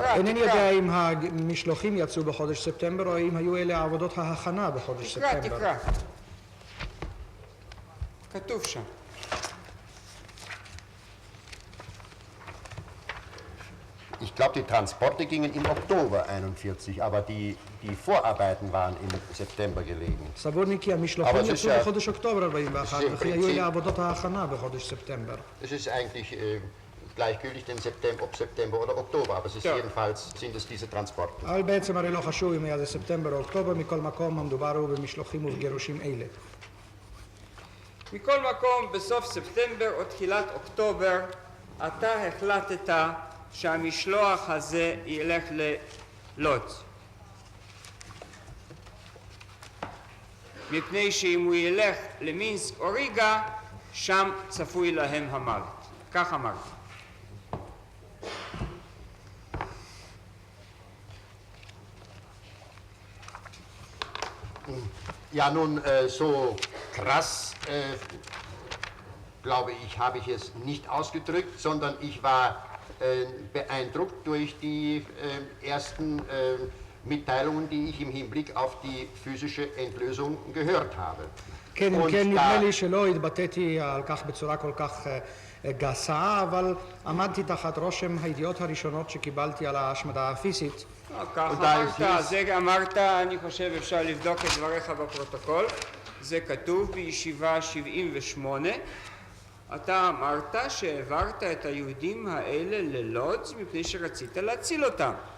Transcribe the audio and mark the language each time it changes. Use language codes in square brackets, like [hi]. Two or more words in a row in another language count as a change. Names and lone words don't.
[he] אינני יודע אם המשלוחים יצאו בחודש ספטמבר או אם היו אלה עבודות ההכנה בחודש ספטמבר. תקרא. כתוב שם. [de] Ich glaube, die Transporte gingen im Oktober 41, aber die Vorarbeiten waren im September gelegen. [he] סבורני כי המשלוחים אבל זה יצאו שה- בחודש אוקטובר 41, זה וכי היו פרינציפ. אלה עבודות ההכנה בחודש ספטמבר. [de] Es ist eigentlich gleichgültig, ob September oder Oktober, aber es ist Ja. jedenfalls sind es diese Transporte. [he] אבל בעצם הרי לא חשוב אם היה זה ספטמבר או אוקטובר, מכל מקום המדובר הוא במשלוחים ובגירושים אלה. מכל מקום, בסוף ספטמבר או תחילת אוקטובר, אתה החלטת שהמשלוח הזה ילך ללודז'. מפני שאם הוא ילך למינסק או ריגה, שם צפוי להם המוות. כך אמרת. [de] Ja, nun, so krass, glaube ich, habe ich es nicht ausgedrückt, sondern ich war beeindruckt durch die ersten Mitteilungen, die ich im Hinblick auf die physische Entlösung gehört habe. [he] כן, אם [de] Und [he] כן, [de] da- [he] נדמה לי שלא התבטאתי על כך בצורה כל כך גסה, אבל עמדתי תחת רושם הידיעות הראשונות שקיבלתי על ההשמדה הפיזית. כך תודה, אמרת, איסיס. זה אמרת, אני חושב אפשר לבדוק את דבריך בפרוטוקול, זה כתוב בישיבה 78, אתה אמרת שהעברת את היהודים האלה ללודז' מפני שרצית להציל אותם.